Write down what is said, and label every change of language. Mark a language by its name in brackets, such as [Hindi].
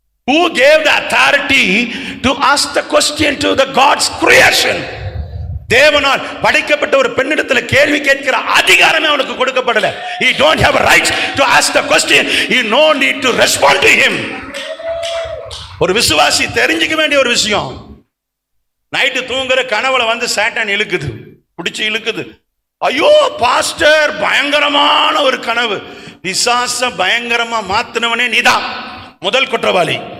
[English] Who gave the authority to ask the question to the God's creation? [Tamil] தேவனால் படைக்கப்பட்ட ஒரு பெண்ணிடத்தில் கேள்வி கேட்கிற அதிகாரமே அவனுக்கு கொடுக்கப்படல. [English] He don't have a right to ask the question. He no need to respond to him. [Tamil] ஒரு விசுவாசி தெரிஞ்சுக்க வேண்டிய ஒரு விஷயம், நைட்டு தூங்குற கனவுல சாத்தான் இழுக்குது, பிடிச்சு இழுக்குது. ஐயோ பாஸ்டர் பயங்கரமான ஒரு கனவு. பிசாச பயங்கரமா மாத்தினவனே நீதான் முதல் குற்றவாளி.